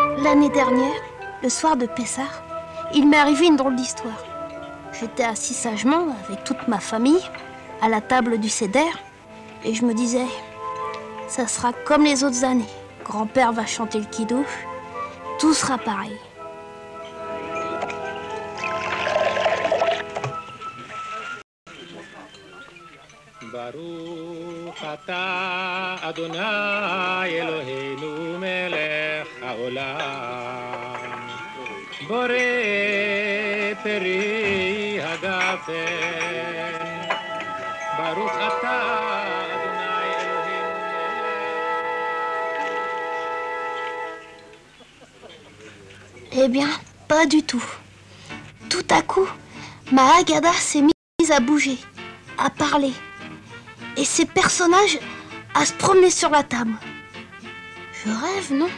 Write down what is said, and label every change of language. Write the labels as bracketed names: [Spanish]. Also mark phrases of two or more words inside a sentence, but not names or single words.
[French] l'année dernière, le soir de Pessah, il m'est arrivé une drôle d'histoire. J'étais assis sagement avec toute ma famille à la table du Seder et je me disais, ça sera comme les autres années. Grand-père va chanter le kidouche, tout sera pareil. [Hebrew] ברוך אתה אדוני אלוהינו מלך העולם בורא פרי הגפן ברוך אתה אדוני אלוהינו מלך. [French] Eh bien, pas du tout. Tout à coup, ma Haggadah s'est mise à bouger, à parler. Et ces personnages à se promener sur la table. Je rêve, non?